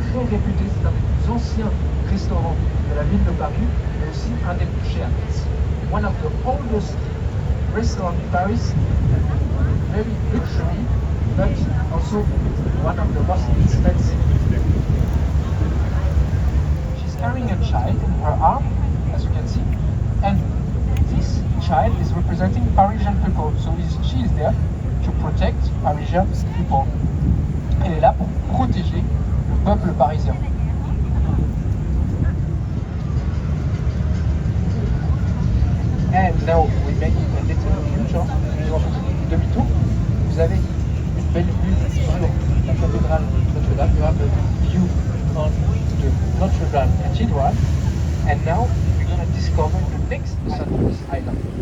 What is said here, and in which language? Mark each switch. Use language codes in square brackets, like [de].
[fr] Réputé, c'est un des plus anciens restaurants de la ville de Paris, mais aussi un des plus chers. [en] It's one of the oldest restaurants in Paris, very luxury, but also one of the most expensive. She's carrying a child in her arm, as you can see, and this child is representing Parisian people, so she is there to protect Parisian people. [fr] Elle est là pour protéger le peuple parisien. [en] And now we make a little future. [fr] Demi-tour. Vous avez une belle vue sur la cathédrale Notre-Dame. [en] You have a view on the Notre-Dame Cathedral. And now we're going to discover the next sunrise island.